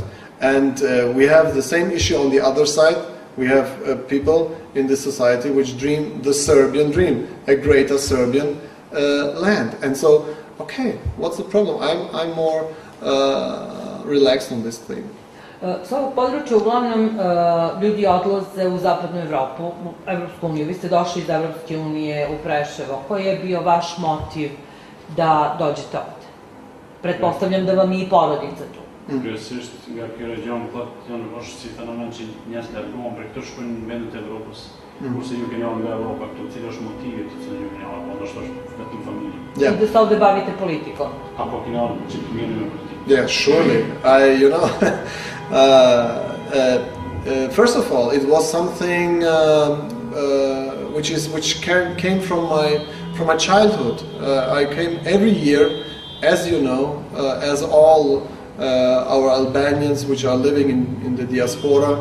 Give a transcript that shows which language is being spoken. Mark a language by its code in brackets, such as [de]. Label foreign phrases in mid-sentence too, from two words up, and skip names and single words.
[en] And we have the same issue on the other side. We have people in this society which dream the Serbian dream, a greater Serbian land. And so, okay, what's the problem? I'm more relaxed on this thing. [sr] S ovog područja uglavnom ljudi odlaze u zapadnu Evropu, u Evropsku uniju. Vi ste došli iz Evropske unije u Preševo. Koji je bio vaš motiv da dođete ovde? Pretpostavljam da vam je i porodica tu. [sq] Kryesisht nga ky region është si fenomen që njerëzit largohen për këtë shkojnë në vendet e Evropës. Kurse ju keni nga Evropa këtu, cili është motivi të cilën ju keni ardhur, ndoshta është vetëm familje. [sr] I da se ovde bavite politikom. [sq] Apo keni ardhur që të mirë në politikë. [en] Yeah, surely. You know, first of all, it was something which came from my childhood. I came every year, as you know, as all our Albanians which are living in the diaspora.